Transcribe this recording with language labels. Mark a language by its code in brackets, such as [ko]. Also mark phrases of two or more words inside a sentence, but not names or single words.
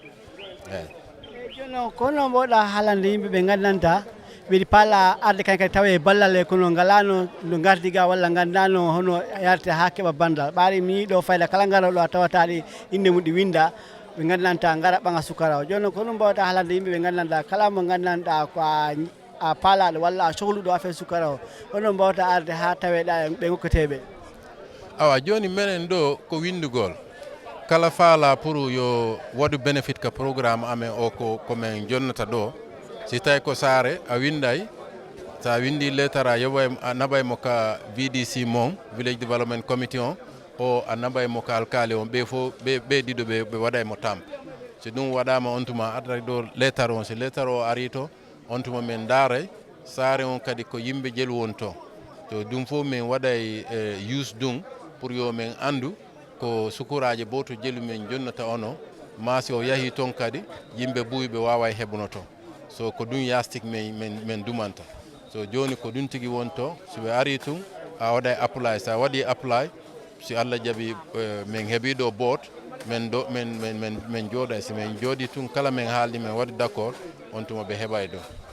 [ff] jono kono mboɗa haalande yimɓe ɓe gandanta ɓeɗi paala arde kañ kadi tawa e ballal e kono ngalano no gardiga walla gandano hono yarte ha keɓa bandal ɓaari mi yiiɗo fayda kala garoɗo a tawataɗe inde mum ɗi winda ɓe gandanta gara ɓaga sukara o joni kono mbawata haalande yimɓe ɓe gandanta kala mo gandanɗa ko a paalaɗo walla a sohluɗo affaire sukara o hono mbawta arde ha taweɗa ɓe gokketeɓe awa joni minen ɗo ko windugol kala faala pour yo waɗu bénéfice ka programme amen o komin jonnata ɗo si tawi ko saare a winday sa windi lettre a naɓaymo ka VDC mon [en] village development committee [ff] o a naɓaymo ka alkali on ɓe fof ɓe ɗiɗo ɓe waɗaymo tampe si ɗum waɗama on tuma addata ɗo lettre on si lettre o ari to on tuma min daaray saare on kadi ko yimɓe jelu won to ɗum fof min waɗay use ɗum pour yo min andu ko sukuraji bo to jelu min jonnata ono masi o yahi toon kadi yimɓe ɓuyɓe wawa heɓuno to so ko ɗum yastik min dumanta so joni ko ɗum tigui wonto so ɓe ari tun a waɗay apply sa waɗi apply si Allah jaaɓi min heeɓi ɗo boot min jooɗay si min jooɗi tun kala min haaldi min waɗi d' accord on tuma ɓe heɓay ɗo